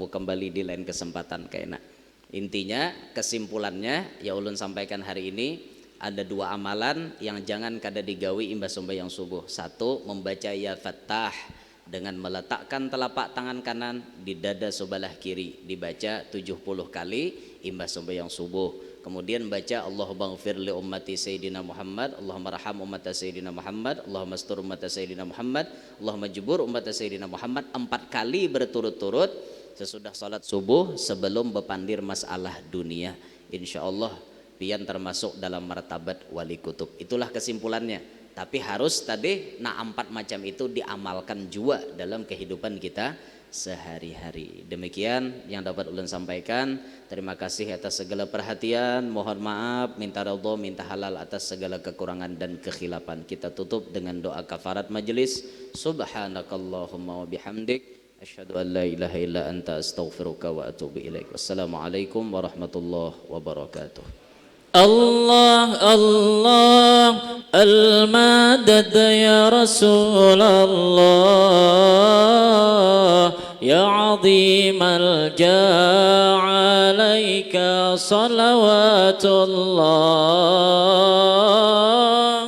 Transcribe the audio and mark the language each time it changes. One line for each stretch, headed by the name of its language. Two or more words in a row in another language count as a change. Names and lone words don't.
Banjar: kembali di lain kesempatan kayaknya intinya kesimpulannya ya ulun sampaikan hari ini ada 2 amalan yang jangan kada digawi imbas sembahyang subuh 1 membaca
Arabic: يا فتاح
Banjar: dengan meletakkan telapak tangan kanan di dada sebelah kiri dibaca 70 kali imbas sembahyang subuh kemudian baca
Arabic: اللهم اغفر لأمة سيدنا محمد اللهم ارحم أمة سيدنا محمد اللهم استر أمة سيدنا محمد اللهم اجبر أمة سيدنا محمد
Banjar: 4 kali berturut-turut sesudah salat subuh sebelum bepandir masalah dunia insyaallah pian termasuk dalam martabat wali kutub itulah kesimpulannya tapi harus tadi 4 macam itu diamalkan juga dalam kehidupan kita sehari-hari demikian yang dapat ulun sampaikan terima kasih atas segala perhatian mohon maaf minta ridho minta halal atas segala kekurangan dan kekhilafan kita tutup dengan doa kafarat majelis
Arabic: سبحانك اللهم وبحمدك أشهد أن لا إله إلا أنت أستغفرك وأتوب إليك والسلام عليكم ورحمة الله وبركاته الله الله المدد يا رسول الله يا عظيم الجاه عليك صلوات الله